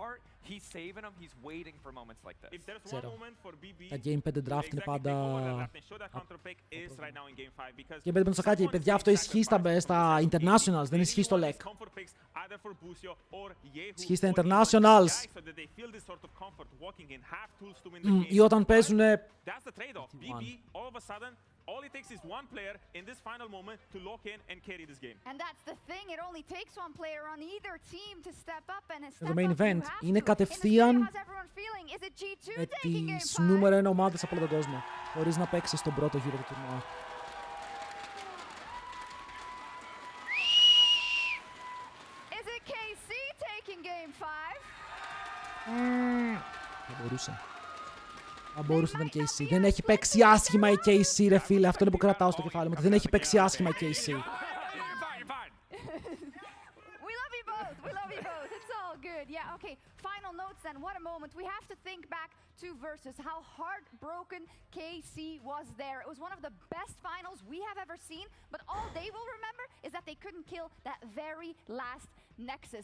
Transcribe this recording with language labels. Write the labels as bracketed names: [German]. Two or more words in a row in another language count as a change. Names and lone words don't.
[Greek] Ξέρω. Τα Game 5 draft είναι πάντα... Και Game 5 με το σακάκι, παιδιά, αυτό ισχύει στα Internationals, δεν ισχύει στο LEC. Ισχύει στα Internationals. Ή όταν παίζουνε... [English] All it takes is one player in this final moment to lock in and carry this game. And that's the thing, it only takes one player on either team to step up and step up. [Greek] Το [English] main event [Greek] είναι κατευθείαν με τις νούμερο 1 ομάδες από όλο τον κόσμο, χωρίς να παίξει στον πρώτο γύρο του τουρνουά. [English] Is it KC taking game 5? [Greek] Θα μπορούσε. Αν μπορούσε να ήταν KC. Δεν έχει παίξει άσχημα η KC, ρε φίλε. Αυτό είναι που κρατάω στο κεφάλι μου. Δεν έχει παίξει άσχημα η KC. [English] Good. Yeah, okay. Final notes then. What a moment. We have to think back G2 versus, how heartbroken KC was there. It was one of the best finals we have ever seen, but all they will remember is that they couldn't kill that very last Nexus.